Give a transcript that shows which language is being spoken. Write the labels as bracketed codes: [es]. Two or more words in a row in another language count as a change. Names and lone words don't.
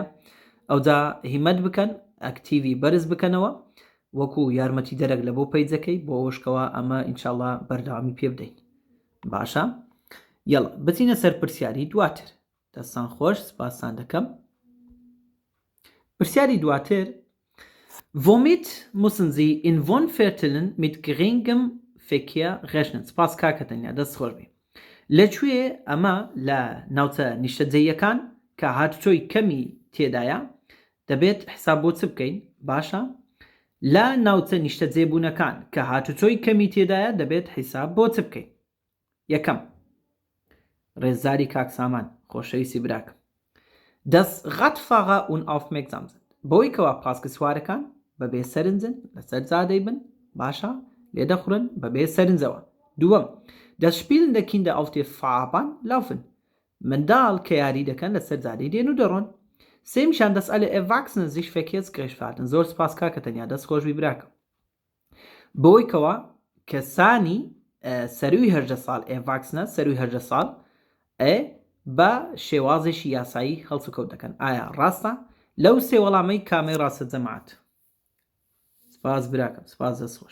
[ckb] ئەوجا هیمەت بکەن ئەکتیڤی بەرز بکەنەوە وەکو یارمەتی دەرەک لە بۆ پیجەکەی بۆ ئەوشکەوە ئەمە ئینشاءڵڵا بەردەوامی پێ بدەین. باشە یەڵە بچینە سەر پرسیاری دواتر. دەستان خۆش سپاسان دەکەم. پرسیاری دواتر [de] Womit müssen Sie in Wohnvierteln mit geringem Verkehr rechnen? [ckb] سپاس کاکەتەنیا دەست خۆش بێ. لەکوێ ئەمە لە ناوچە نیشتەجێیەکان کە هاتوچۆی کەمی تێدایە دەبێت حساب بۆ چ بکەین؟ باشە لا ناوچە نیشتە جێبوونەکان کە هاتوچۆی کەمی تێدایە دەبێت حیساب بۆ چ بکەین. یەکەم ڕێزاری کاک سامان خۆشەویستی براکەم. [de] Das Radfahrer unaufmerksam sind. [ckb] بۆی کەوا پاسکە سوارەکان بەبێ سەرنجن لەسەر جادەی بن باشە لێدەخورن بەبێ سەرنجەوە. [de] دووەم Das spielende Kinder auf der Fahrbahn laufen. [ckb] منداڵ کە یاری دەکەن لەسەر جادەی دێن و دەڕۆن. [de] سێمیشان dass alle Erwachsene sich verkehrsgerecht verhalten. [ckb] زۆر سپاس کاکە تەنیا دەست خۆشبی براکەم. بۆی کەوا کەسانی سەروی 18 ساڵ Erwachsene سەروی 18 ساڵ بە شێوازێکی یاسایی هەڵسوکەوت دەکەن. ئایا ڕاستە؟ لەو سێ وەڵامەی کامەی ڕاستە جەماعەت؟ سپاس براکەم سپاس دەستخۆش.